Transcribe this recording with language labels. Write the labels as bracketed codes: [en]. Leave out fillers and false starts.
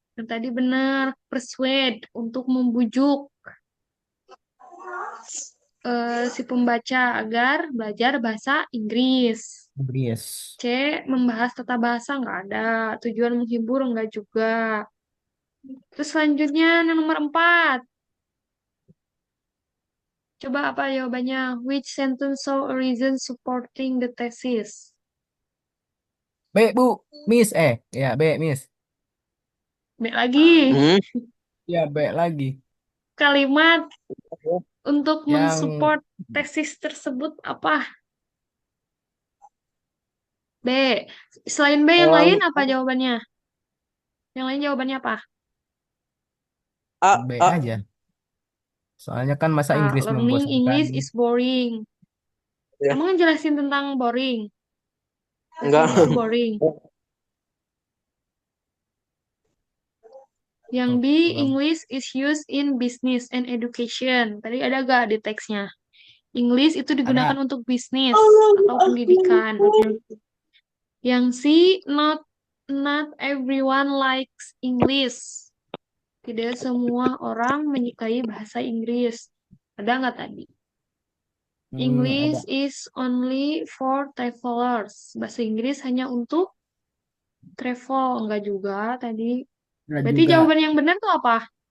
[id] Yang tadi benar, persuade untuk membujuk si pembaca agar belajar bahasa Inggris. Inggris. C, membahas tata bahasa nggak ada. Tujuan menghibur nggak juga. Terus selanjutnya yang nomor 4. Coba apa jawabannya? [en] Which sentence show a reason supporting the thesis? [id] B, Bu. Miss. Ya, B, Miss. B lagi. Ya, B lagi. Kalimat untuk Yang mensupport tesis tersebut apa? B. Selain B yang lain apa jawabannya? Yang lain jawabannya apa? A, B A. aja. Soalnya kan masa Inggris [en] Learning [id] membosankan. [en] English is boring. [id] Ya. Emang jelasin tentang boring? Enggak. [en] English boring. [id] Yang B, [en] English is used in business and education. [id] Tadi ada gak di teksnya? English itu digunakan Ada. untuk bisnis atau pendidikan. Yang C, [en] not everyone likes English. [id] Tidak semua orang menyukai bahasa Inggris. Ada nggak tadi? English Ada. [en] is only for travelers. [id] Bahasa Inggris hanya untuk travel. Enggak juga tadi. Ada Berarti juga. jawaban yang benar tuh apa?